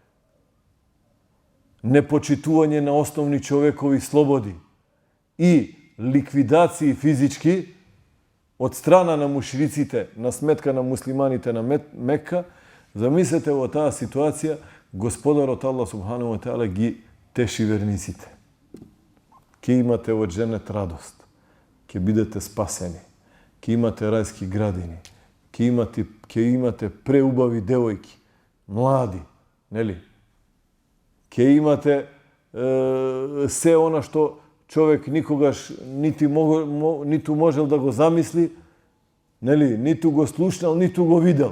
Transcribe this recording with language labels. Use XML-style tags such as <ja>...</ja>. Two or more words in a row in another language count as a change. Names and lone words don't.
<mk>непочитување на основни човекови слободи и ликвидации физички од страна на мушриците на сметка на муслиманите на Мекка, замислете во таа ситуација, Господарот Аллах</mk> <ar>سبحانه وتعالى</ar> <mk>ги теши верниците. Ке имате во дженет радост, ке бидете спасени, ке имате рајски градини, ке имате преубави девојки, млади, нели? Ке имате се она што човек никогаш ниту можел да го замисли, нели, ниту го слушнал, ниту го видел.</mk>